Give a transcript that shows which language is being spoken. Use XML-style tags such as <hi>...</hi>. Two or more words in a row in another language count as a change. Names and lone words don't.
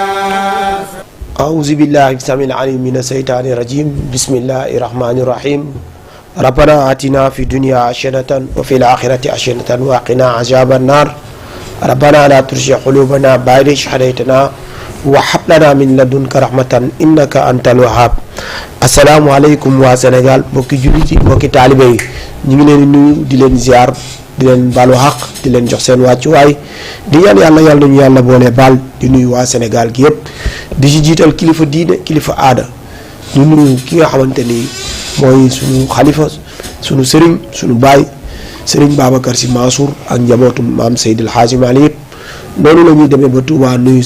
<ar>أعوذ بالله السميع العليم من الشيطان الرجيم بسم الله الرحمن الرحيم ربنا آتنا في الدنيا حسنة وفي الآخرة حسنة وقنا عذاب النار ربنا لا تزغ قلوبنا بعد إذ هديتنا وهب لنا من لدنك رحمة إنك أنت الوهاب السلام عليكم</ar> <wo>waa Sénégal mbokki jullit yi mbokki taalibe yi ñu ngi leen di nuyu di leen ziar di leen baalu xaq di leen jox seen wàccuwaay di ñaan yàlla nañu yàlla boole baal di nuyu waa Sénégal gi yëpp di ci jiital kilifa diine kilifa aada di nuyu ki nga xamante ni mooy sunu xalifa sunu sëriñ sunu baay sëriñ Babacar Sy Mansour ak njabootu maam Seydil Hadji Malick yëpp noonu la ñuy demee ba Touba nuyu</wo>